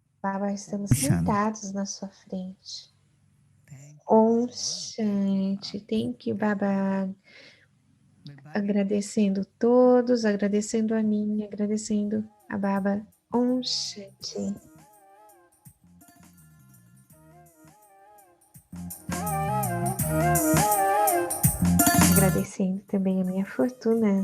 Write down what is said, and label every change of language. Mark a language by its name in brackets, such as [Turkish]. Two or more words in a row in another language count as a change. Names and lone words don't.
[Portuguese] Baba, estamos [Hindi] शांत, [Portuguese] sentados na sua frente. [English] Thank you [Hindi] Om [English] बाबा, Thank you Shanti. Thank you, Thank you. Baba. [Hindi] मेरे भाग्य में [Portuguese] Agradecendo todos, agradecendo a mim, agradecendo a Baba. [Hindi] ॐ शांति. [Portuguese] Agradecendo também a minha fortuna.